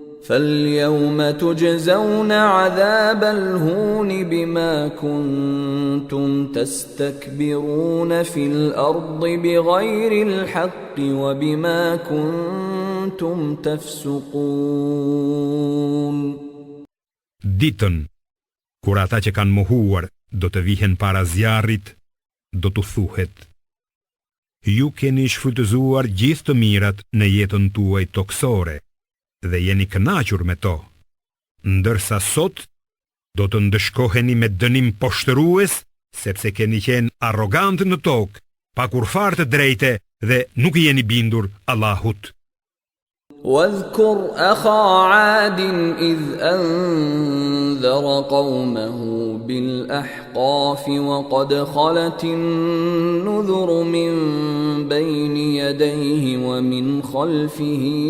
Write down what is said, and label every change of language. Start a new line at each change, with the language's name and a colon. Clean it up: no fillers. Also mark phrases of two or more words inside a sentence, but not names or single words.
Arabic: فاليوم تجزون عذاب الهون بما كنتم تستكبرون في الأرض بغير الحق وبما كنتم تفسقون.
Albanian: Ditën, kur ata që kanë mohuar do të vihen para zjarrit, do të thuhet: Ju keni shfrytëzuar gjithë të mirat në jetën tuaj toksore dhe jeni kënaqur me to, ndërsa sot do të ndëshkoheni me dënim poshtërues sepse keni qenë arrogant në tokë, pa kurfar të drejte dhe nuk jeni bindur Allahut.
Arabic: واذكر أخا عاد إذ أنذر قومه بالأحقاف وقد خلت النذر من بين يديه ومن خلفه